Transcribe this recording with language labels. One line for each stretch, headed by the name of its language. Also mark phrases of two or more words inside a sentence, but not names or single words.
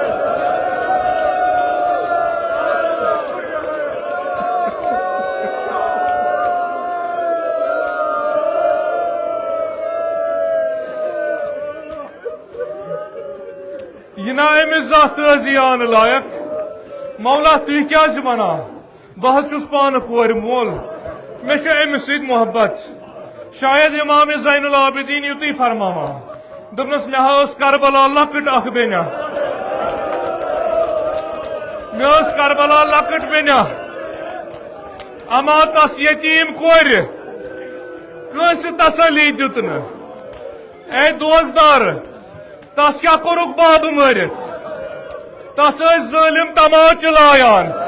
Kashmiri: یہ نا امس ذات تازیان لائق مولا تھی کیا ونان بہت چھس پانہ کور مول میں چھ امس سۭتۍ محبت شاید امام زین العابدین یوتی فرماوان دپنس مے ٲس کربلا لکٹ اخ بیٚنہِ مے ٲس کربلا لکٹ بیٚنہِ اما تس یتیٖم کورِ کٲنٛسہِ تسلی دیُت نہٕ اے دوستدار تس کیٛاہ کوٚرُکھ بابہٕ مٲرِتھ تس ٲسۍ ظٲلم تماچہِ لایان